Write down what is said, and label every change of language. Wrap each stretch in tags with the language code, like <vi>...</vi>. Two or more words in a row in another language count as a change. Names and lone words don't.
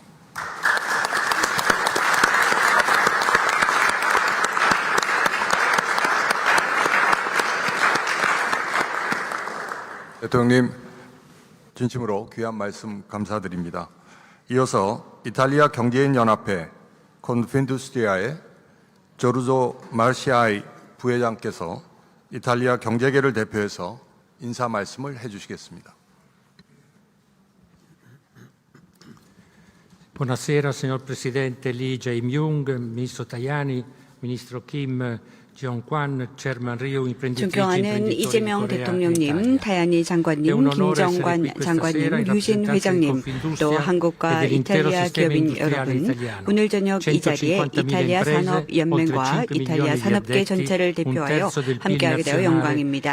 <ko>대통령님, 진심으로 귀한 말씀 감사드립니다. 이어서 이탈리아 경제인 연합회 콘핀두스트리아의 조르조 마르시아이 부회장께서 이탈리아 경제계를 대표해서 인사 말씀을 해주시겠습니다.</ko> <it>Buonasera signor Presidente Lee Jae-myung, Ministro Tajani, Ministro Kim,</it> <ko>존경하는 이재명 대통령님, 타야니 장관님, 김정관 장관님, 류진 회장님, 또 한국과 이탈리아 기업인 여러분, 오늘 저녁 이 자리에 이탈리아 산업연맹과 이탈리아 산업계 전체를 대표하여 함께하게 되어 영광입니다.</ko>